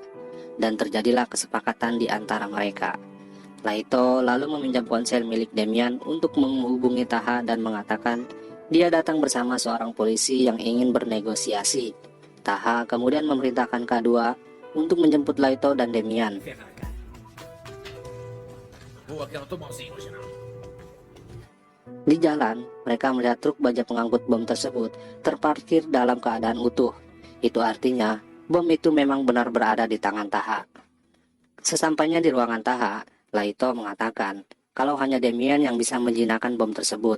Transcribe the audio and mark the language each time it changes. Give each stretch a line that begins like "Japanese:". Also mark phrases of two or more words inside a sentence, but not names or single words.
Indonesian: Dan terjadilah kesepakatan di antara mereka. Laito lalu meminjam ponsel milik Demian untuk menghubungi Taha dan mengatakan dia datang bersama seorang polisi yang ingin bernegosiasi. Taha kemudian memerintahkan K2 untuk menjemput Laito dan Demian.
Portuguese: Ferrar, cara. Boa que eu não tô malzinho hoje, não.
Indonesian: Di jalan, mereka melihat truk baja pengangkut bom tersebut terparkir dalam keadaan utuh. Itu artinya, bom itu memang benar berada di tangan Taha. Sesampainya di ruangan Taha, Laito mengatakan kalau hanya Demian yang bisa menjinakkan bom tersebut.